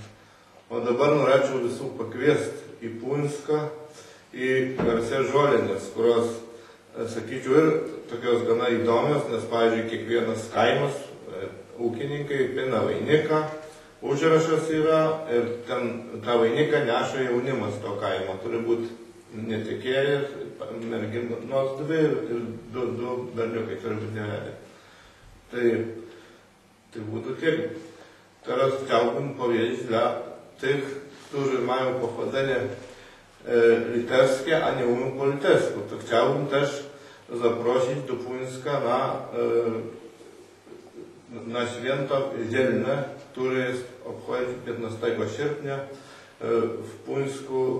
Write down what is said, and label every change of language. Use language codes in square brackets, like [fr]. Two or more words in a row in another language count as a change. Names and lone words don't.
[lt] O dabar norėčiau visų pakviesti į Punską, į garsias žolinės, kurios, sakyčiau, ir tokios gana įdomios, nes, pavyzdžiui, kiekvienas kaimas, ūkininkai pina vainiką, užrašas yra ir ten tą vainiką neša jaunimas to kaimo. Turi būti netekėjęs, merginos dvi ir du berniukai turi būti nevedę. Tai būtų tiek. [pl] Teraz chciałbym powiedzieć dla tych, którzy mają pochodzenie litewskie, a nie umią po litewsku. To chciałbym też zaprosić do Puńska na święto dzielne, które obchodzi 15 sierpnia w Puńsku odpust.